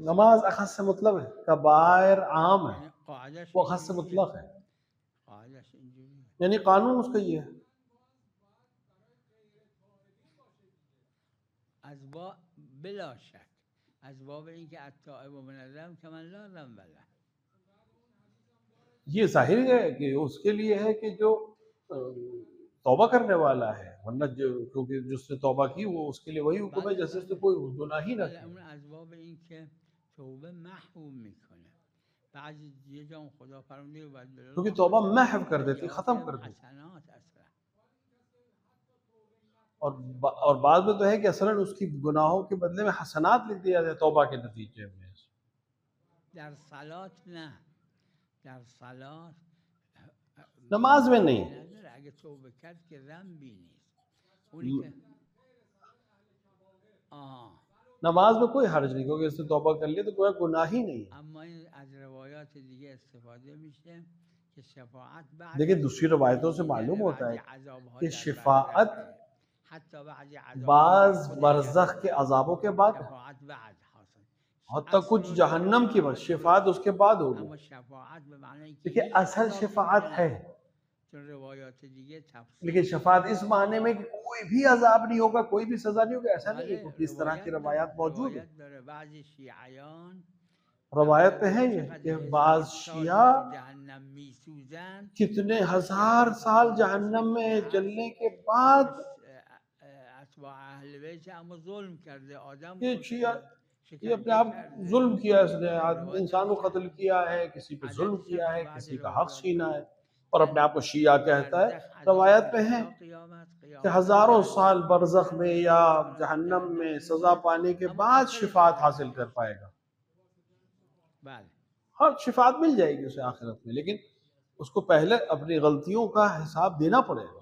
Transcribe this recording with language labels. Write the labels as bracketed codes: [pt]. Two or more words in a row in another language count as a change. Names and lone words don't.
[ur] نماز اخص مطلب ہے، کبائر عام ہے، [fa] یعنی قاعدش [ur] وہ اخص [fa] اینجوریه. [ur] مطلق ہے، [fa] قاعدش اینجوریه. [ur] یعنی قانون اس کا یہ ہے. [fa] از با بلا شک از باب اینکه [ar] التائب من الذنب کمن لا ذنب له. [ur] یہ ظاہر ہے کہ اس کے لیے ہے کہ جو توبہ کرنے والا ہے، ورنہ کیونکہ جس نے توبہ کی وہ اس کے لیے وہی حکم ہے جیسے اس نے کوئی گناہ ہی نہ [fa] بله [ur] کیا. [fa] اون از باب اینکه توبه محو میکنه. بعضی یه جا خدا فرموده و بعد [ur] کیونکہ توبہ محو کر دیتی، ختم کر دیتی. [fa] حسنات اصلا. [ur] اور بعد میں تو ہے کہ اصلاً اس کی گناہوں کے بدلے میں حسنات لکھ دیا جائے توبہ کے نتیجے میں. [fa] در صلات نه، در صلات [ur] نماز میں نہیں. [fa] نداره. اگه توبه کرد که ذنبی نیست. اونی که [ur] نماز میں کوئی حرج نہیں، کیونکہ اس نے توبہ کر لی تو کوئی گناہ ہی نہیں ہے. [fa] اما این از روایات دیگه استفاده میشه که شفاعت بعد [ur] دیکھیں دوسری روایتوں سے معلوم ہوتا ہے کہ شفاعت بعض برزخ کے عذابوں کے بعد ہے، [fa] شفاعت بعد حاصل. [ur] حتیٰ کچھ جہنم کی بس شفاعت اس کے بعد ہوگی. [fa] اما شفاعت به معنی که [ur] دیکھیں اصل شفاعت ہے، [fa] چون روایات دیگه تفسیر [ur] لیکن شفاعت اس معنی میں کہ کوئی بھی عذاب نہیں ہوگا، کوئی بھی سزا نہیں ہوگا، ایسا نہیں ہے. کیونکہ اس طرح کی روایات موجود ہیں. [fa] داره. بعضی شیعیان [ur] روایت میں ہے یہ کہ بعض شیعہ [fa] جهنم میسوزن، [ur] کتنے ہزار سال جہنم میں جلنے کے بعد [fa] اتباع اهل بیت اما ظلم کرده، آدم [ur] یہ [fa] کشته، [ur] شیعہ یہ [fa] شکنجه [ur] اپنے آپ [fa] کرده. [ur] ظلم کیا، اس نے انسان کو قتل کیا ہے، کسی پہ ظلم [fa] عددش [ur] کیا [fa] هم [ur] ہے، [fa] تو بعضی [ur] کسی کا حق [fa] روایات [ur] چھینا ہے، [fa] داره. [ur] اور اپنے آپ کو شیعہ کہتا ہے. [fa] برزخ عذاب [ur] روایت میں ہے [fa] تا قیامت، [ur] کہ [fa] قیامت [ur] ہزاروں [fa] تا [ur] سال [fa] جهنم. [ur] برزخ میں یا جہنم میں سزا پانے کے [fa] اما [ur] بعد [fa] آخرش [ur] شفاعت [fa] رو [ur] حاصل [fa] داره. [ur] کر پائے گا. [fa] بله [ur] ہاں شفاعت مل جائے گی اسے آخرت میں، لیکن اس کو پہلے اپنی غلطیوں کا حساب دینا پڑے گا.